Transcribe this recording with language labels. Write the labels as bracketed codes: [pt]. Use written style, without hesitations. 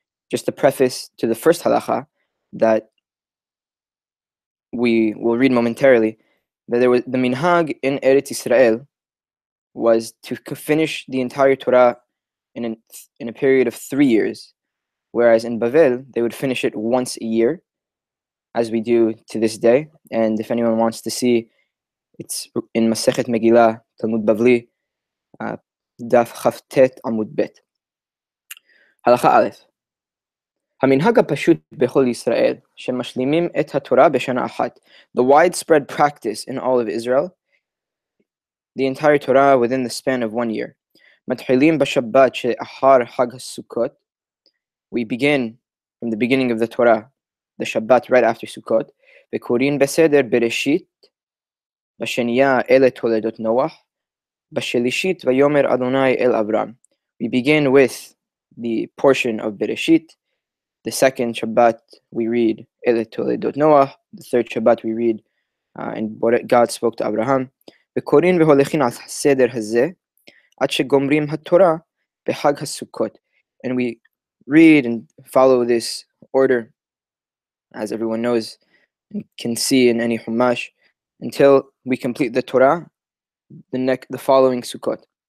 [en] Just a preface to the first halacha that we will read momentarily, that there was the minhag in Eretz Israel was to finish the entire Torah in a period of 3 years, whereas in Bavel they would finish it once a year, as we do to this day. And if anyone wants to see, it's in Masechet Megillah, Talmud Bavli, Daf Chavtet Amud Bet. Halacha Aleph. [he] המנהג הפשוט בכל ישראל, שמשלימים את התורה בשנה אחת. [en] The widespread practice in all of Israel, the entire Torah within the span of 1 year. [he] מתחילים בשבת שאחר חג הסוכות. [en] We begin from the beginning of the Torah, the Shabbat right after Sukkot. [he] וקוראים בסדר בראשית, בשנייה אלה תולדות נוח, בשלישית ויאמר אדוני אל אברהם. [en] We begin with the portion of Bereshit. The second Shabbat we read אלה תולדות נוח. The third Shabbat we read and what God spoke to Abraham. [he] וקוראים והולכים על הסדר הזה עד שגומרים התורה בחג הסוכות. [en] And we read and follow this order, as everyone knows and can see in any Humash, until we complete the Torah the following Sukkot.